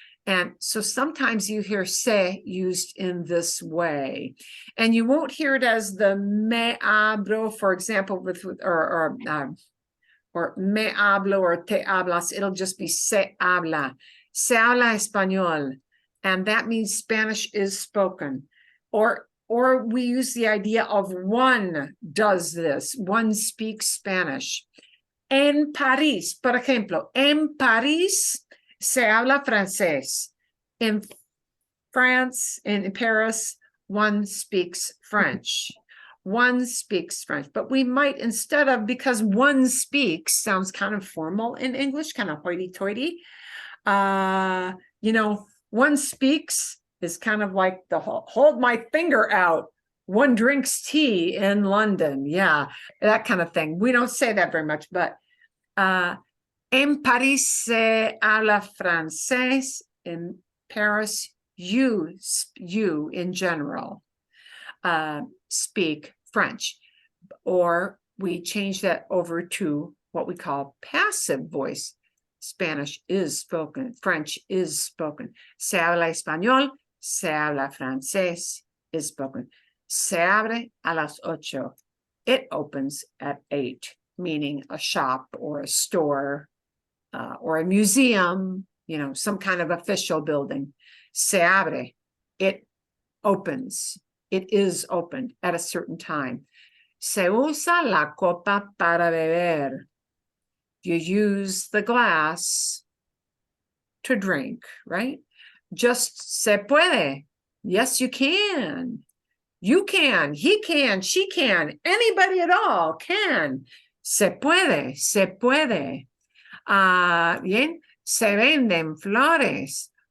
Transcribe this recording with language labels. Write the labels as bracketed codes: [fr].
[en] And so sometimes you hear se used in this way, and you won't hear it as the [es] me hablo, [en] for example, with or me hablo or [es] te hablas. [en] It'll just be [es] se habla español, [en] and that means Spanish is spoken. Or or we use the idea of one does this, one speaks Spanish. [es] En París, por ejemplo, en París se habla francés. [en] In France, in Paris, one speaks French. One speaks French, but we might, instead of, because one speaks sounds kind of formal in English, kind of hoity-toity. You know, one speaks is kind of like the hold my finger out. One drinks tea in London. Yeah, that kind of thing. We don't say that very much, but [es] en París se habla francés. [en] In Paris, you in general speak French, or we change that over to what we call passive voice. Spanish is spoken, French is spoken. [es] Se habla español, se habla francés, [en] is spoken. [es] Se abre a las 8. [en] It opens at 8, meaning a shop or a store or a museum, you know, some kind of official building. [es] Se abre, [en] it opens. It is opened at a certain time. [es] Se usa la copa para beber. [en] You use the glass to drink, right? Just [es] se puede. [en] Yes, you can. You can, he can, she can, anybody at all can. [es] Se puede, se puede. Bien, se venden flores.